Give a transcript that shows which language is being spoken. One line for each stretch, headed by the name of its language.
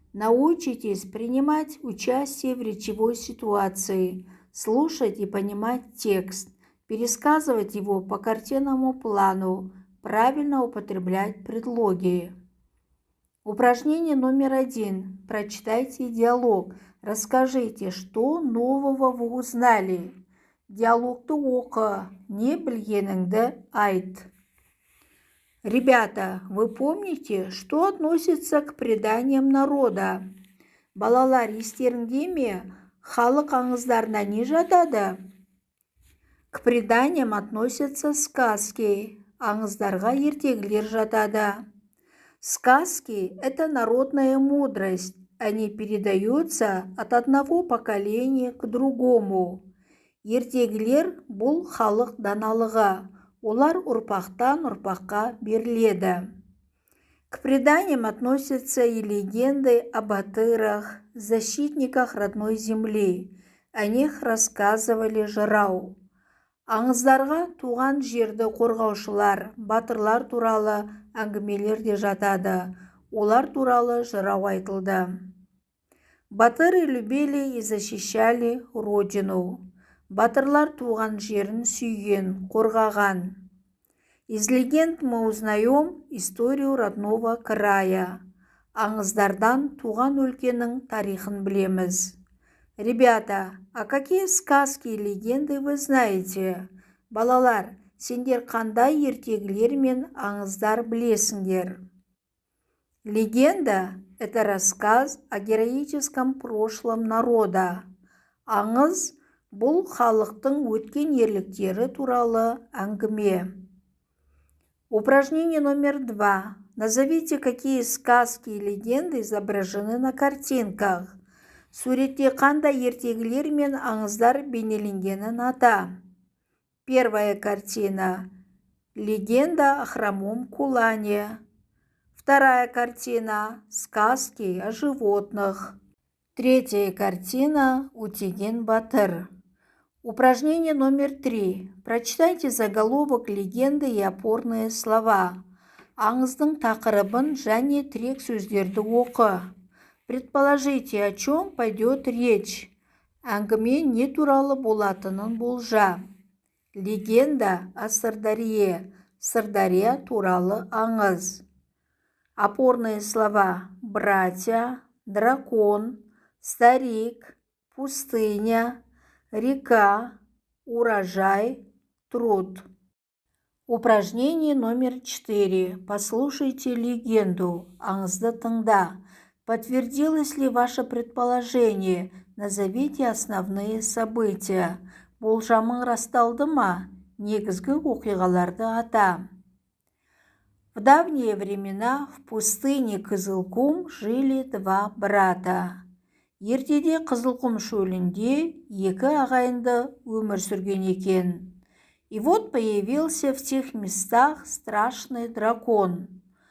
Russian: Научитесь принимать участие в речевой ситуации, слушать и понимать текст, пересказывать его по картинному плану, правильно употреблять предлоги. Упражнение номер 1. Прочитайте диалог. Расскажите, что нового вы узнали.
Kazakh: Диалогты оқы, не білгеніңді айт.
Russian: Ребята, вы помните, что относится к преданиям народа?
Kazakh: Балалар, естеріңде ме? Халық аңыздарына не жатады?
Russian: К преданиям относятся сказки.
Kazakh: Аңыздарға ертегілер жатады.
Russian: Сказки – это народная мудрость. Они передаются от одного поколения к другому.
Kazakh: Ертегілер – бұл халық даналығы. Олар ұрпақтан ұрпаққа беріледі.
Russian: К преданиям относятся и легенды о батырах, защитниках родной земли. О них рассказывали жырау.
Kazakh: Аңыздарға туған жерді қорғаушылар, батырлар туралы әңгімелер де жатады. Олар туралы жырау айтылды.
Russian: Батыры любили и защищали родину.
Kazakh: Батырлар туған жерін сүйген, қорғаған.
Russian: Из легенд мы узнаем историю родного края.
Kazakh: Аңыздардан туған өлкенің тарихын білеміз.
Russian: Ребята, а какие сказки и легенды вы знаете?
Kazakh: Балалар, сендер қандай ертегілер мен аңыздар білесіңдер?
Russian: Легенда – это рассказ о героическом прошлом народа.
Kazakh: Аңыз – бұл халықтың өткен ерліктері туралы әңгіме.
Russian: Упражнение номер 2. Назовите, какие сказки и легенды изображены на картинках.
Kazakh: Суретте қандай ертегілер мен аңыздар бейнеленгенін ата.
Russian: Первая картина. Легенда о хромом кулане. Вторая картина. Сказки о животных. Третья картина. Утеген батыр. Упражнение номер 3. Прочитайте заголовок легенды и опорные слова.
Kazakh: Аңыздың тақырыбын және тірек сөздерді оқы.
Russian: Предположите, о чем пойдет речь.
Kazakh: Әңгіме не туралы болатынын болжа.
Russian: Легенда о Сырдарье.
Kazakh: Сырдария туралы аңыз.
Russian: Опорные слова: братья, дракон, старик, пустыня, река, урожай, труд. Упражнение номер 4. Послушайте легенду.
Kazakh: Аңызды тыңда.
Russian: Подтвердилось ли ваше предположение? Назовите основные события.
Kazakh: Болжамың расталды ма? Негізгі оқиғаларды ата.
Russian: В давние времена в пустыне Кызылкум жили два брата.
Kazakh: Ертеде Қызылқұм шөлінде екі ағайынды өмір сүрген екен.
Russian: И вот появился в тех местах страшный дракон.